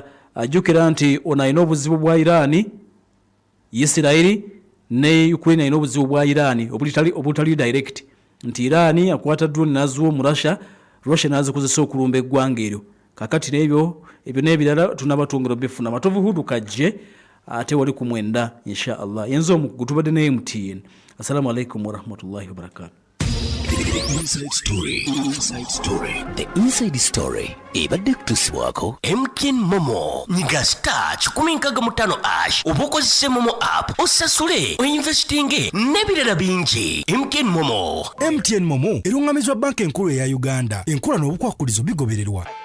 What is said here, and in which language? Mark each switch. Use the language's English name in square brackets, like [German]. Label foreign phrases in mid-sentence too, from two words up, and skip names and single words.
[Ganda] Ajjukira nti ono alina obuzibu bwa Irani Isirairi ne Ukraine alina obuzibu bwa Irani obutali direct nti Irani akwata drone nazuwo mu Russia nazikozesa okulumba eggwanga eryo. Kakati n'ebyo n'ebirala tunabatongero bifuna. Matovu Hudu kajje ate wali ku 9 [Arabic] إن شاء الله [Ganda] yenzo omukugu tubadde ne MTN. [Arabic] السلام عليكم ورحمة الله وبركاته. [English] Inside Story. Inside Story. The Inside Story. [Ganda] Ebadde kutusibwako MTN Momo. Nyiga star 165 obukozese Momo app osasule oinvestinge n'ebirala bingi. MTN Momo. MTN Momo erungamizwa banka enkulu ya Uganda. Enkula n'obukwakulizo bigobererwa.